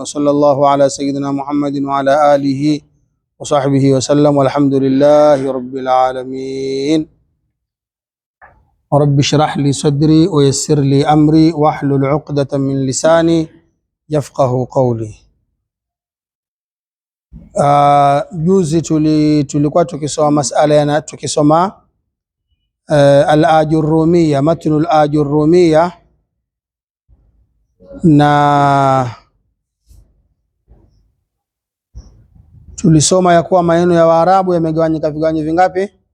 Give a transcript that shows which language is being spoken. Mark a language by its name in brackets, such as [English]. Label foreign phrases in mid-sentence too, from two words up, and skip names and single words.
[Arabic] وصلى الله على سيدنا محمد وعلى آله وصحبه وسلم، والحمد لله رب العالمين. رب اشرح لي صدري ويسر لي أمري واحلل عقدة من لساني يفقه قولي. [Swahili] Juzi tulikuwa tukisoma masala tukisoma al-Ajurrumiyya, matnul Ajurrumiyya, na tulisoma ya kuwa maneno ya Waarabu yamegawanyika vigawanyo vingapi?